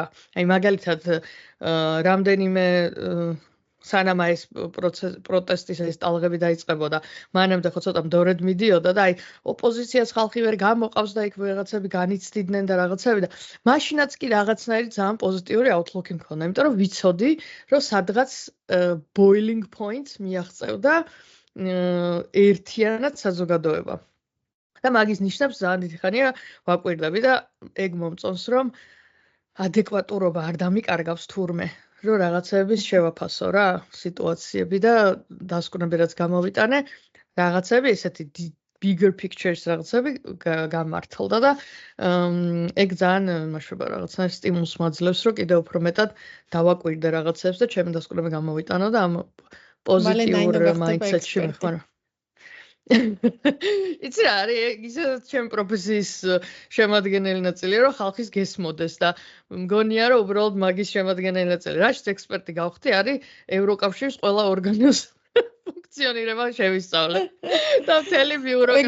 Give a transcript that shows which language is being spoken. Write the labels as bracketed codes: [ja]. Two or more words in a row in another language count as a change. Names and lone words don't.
[ka] აი მაგალითად რამდენიმე სანამ ეს პროტესტის ეს ტალღები დაიწყებოდა, მანამდე ხო ცოტა მდორედ მიდიოდა და აი ოპოზიციას ხალხი ვერ გამოყავს და იქ რაღაცები განიცდიდნენ და რაღაცები და მაშინაც კი რაღაცნაირი ძალიან პოზიტიური outlook-ი მქონდა, იმიტომ რომ ვიცოდი, რომ სადღაც [en] boiling point [ka] მიაღწევდა ერთიანად საზოგადოება. და მაგის ნიშნებს ძალიან დიდი ხანია ვაკვირდები და ეგ მომწონს, რომ ადეკვატურობა არ დამიკარგავს თურმე, რომ რაღაცების შევაფასო რა, სიტუაციები და დასკვნები რაც გამოვიტანე, რაღაცები ესეთი [en] bigger pictures [ka] რაღაცები გამართლდა და ეგ ძალიან იმაშობა რაღაცა სტიმულს მაძლევს, რომ კიდევ უფრო მეტად დავაკვირდე რაღაცებს და ჩემი დასკვნები გამოვიტანო და ამ პოზიტიურ mindset-ში მეხმარო. იცი რა არის ისედაც ჩემი პროფესიის შემადგენელი ნაწილია რომ ხალხის გესმოდეს და მგონია რომ უბრალოდ მაგის შემადგენელი ნაწილი რაშიც ექსპერტი გავხდი არის ევროკავშირის ყველა ორგანოს ფუნქციონირება შევისწავლე და მთელი ბიუროკრატია.